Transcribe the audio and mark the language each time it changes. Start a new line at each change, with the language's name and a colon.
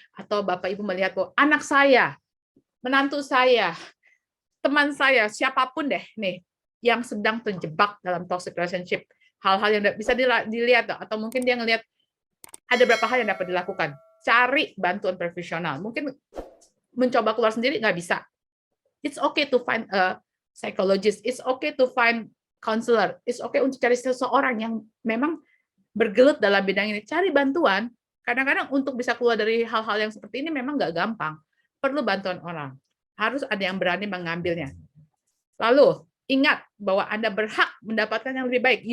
Indonesian: Atau Bapak Ibu melihat bahwa anak saya, menantu saya, teman saya, siapapun deh nih, yang sedang terjebak dalam toxic relationship. Hal-hal yang bisa dilihat, atau mungkin dia ngelihat ada beberapa hal yang dapat dilakukan. Cari bantuan profesional. Mungkin mencoba keluar sendiri nggak bisa.
English: It's okay to find a psychologist. It's okay to find counselor. It's okay
Indonesian: untuk cari seseorang yang memang bergelut dalam bidang ini. Cari bantuan. Kadang-kadang untuk bisa keluar dari hal-hal yang seperti ini memang nggak gampang. Perlu bantuan orang. Harus ada yang berani mengambilnya. Lalu, ingat bahwa Anda berhak mendapatkan yang lebih baik.